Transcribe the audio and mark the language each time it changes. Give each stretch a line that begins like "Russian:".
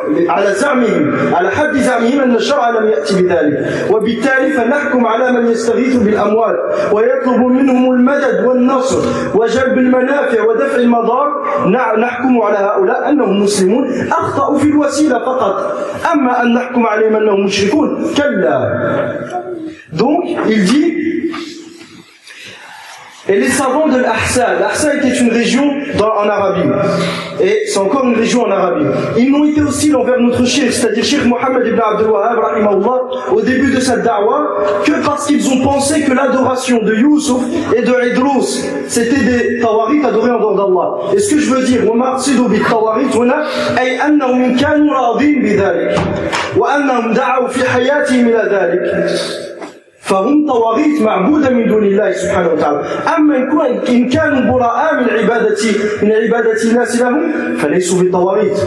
Arabic: على زعمهم، على حد زعمهم أن الشرع لم يأتي بذلك، وبالتالي فنحكم على من يستغيث بالأموال ويطلب منهم المدد والنصر وجلب المنافع ودفع المضار، نحكم على هؤلاء أنهم مسلمون، أخطأوا في الوسيلة فقط، أما أن نحكم عليهم أنهم مشركون، كلا.
French: Donc il dit. Et les savants de l'Ahsa, l'Ahsa était une région en Arabie, et c'est encore une région en Arabie. Ils n'ont été hostiles envers notre Cheikh, c'est-à-dire Cheikh Mohammed ibn Abdel Wahab, rahimahullah, au début de cette da'wah, que parce qu'ils ont pensé que l'adoration de Yusuf et de Idrous, c'était des tawarit adorés en dehors d'Allah. Et ce que je veux dire,
Arabic: « Wa ma'asidu bi tawarit wana, ay annahum kanu radin bi dhalik, wa annahum da'au fi hayatihim ila dhalik. » فهم طواغيت معبودة من دون الله سبحانه وتعالى. أما إن كانوا براء من عبادة الناس لهم فليسوا بطواغيت.